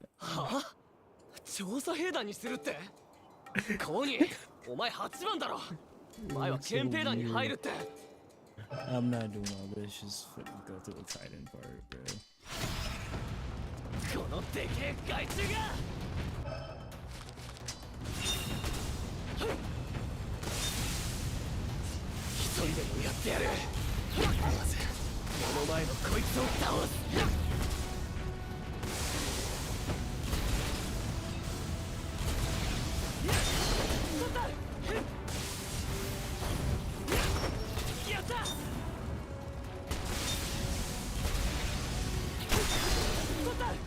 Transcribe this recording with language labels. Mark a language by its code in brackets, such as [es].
[ja] はあ調査兵団にするってコニーお前8番だろ前は憲兵団に入るって [en] I'm not doing all this, just go to the Titan part, bro. [ja] このでけえ害虫が一人でもやってやるまず目の前のこいつを倒すやったどうだ